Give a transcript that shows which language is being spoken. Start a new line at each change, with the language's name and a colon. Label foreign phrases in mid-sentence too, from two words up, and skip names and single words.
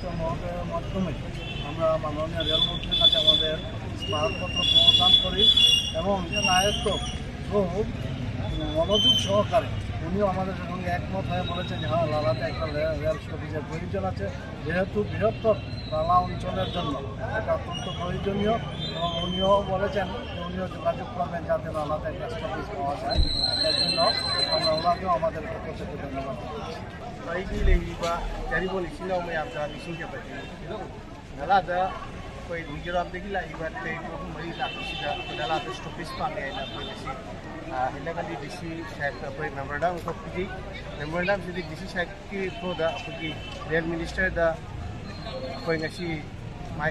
Bangla: মহোদয়ের মাধ্যমে আমরা মাননীয় রেলমন্ত্রীর কাছে আমাদের স্মারকপত্র প্রদান করি এবং জেলা আয়ুক্ত খুব মনোযোগ সহকারে উনিও আমাদের সঙ্গে একমত হয়ে বলেছেন যে হ্যাঁ লালাতে একটা রেল স্টপেজের প্রয়োজন আছে, যেহেতু বৃহত্তর লালা অঞ্চলের জন্য এটা অত্যন্ত প্রয়োজনীয় এবং উনিও বলেছেন যে উনিও যোগাযোগ করবেন যাতে লালাতে একটা স্টপেজ পাওয়া যায়। এর জন্য আমরা ওনাকেও আমাদের পক্ষ থেকে ধন্যবাদ দিচ্ছি।
Manipuri: ꯑꯩꯒꯤ ꯂꯩꯔꯤꯕ ꯆꯥꯔꯤꯕꯣꯜ ꯏꯆꯤꯜ ꯏꯅꯥꯎ ꯃꯌꯥꯝꯗ ꯅꯤꯡꯁꯤꯡꯖꯕꯗꯤ ꯅꯂꯥꯗ ꯑꯩꯈꯣꯏ ꯃꯤꯖꯣꯔꯥꯝꯗꯒꯤ ꯂꯥꯛꯏꯕ ꯇ꯭ꯔꯦꯟ ꯑꯍꯨꯝ ꯃꯔꯤ ꯂꯥꯛꯄꯁꯤꯗ ꯅꯂꯥꯗ ꯁ꯭ꯇꯣꯄꯦꯖ ꯄꯥꯝꯃꯦ ꯍꯥꯏꯅ ꯑꯩꯈꯣꯏ ꯉꯁꯤ ꯍꯩꯂꯀꯟꯗꯤ ꯗꯤ ꯁꯤ ꯁꯥꯍꯦꯕꯇ ꯑꯩꯈꯣꯏ ꯃꯦꯃꯣꯔꯦꯟꯗꯝ ꯑꯃꯈꯛ ꯄꯤꯖꯩ꯫ ꯃꯦꯃꯣꯔꯦꯟꯗꯝꯁꯤꯗꯤ ꯗꯤ ꯁꯤ ꯁꯥꯍꯦꯕꯀꯤ ꯊ꯭ꯔꯨꯗ ꯑꯩꯈꯣꯏꯒꯤ
English: rail ministerda
Manipuri: ꯑꯩꯈꯣꯏ ꯉꯁꯤ ꯃꯥꯒꯤ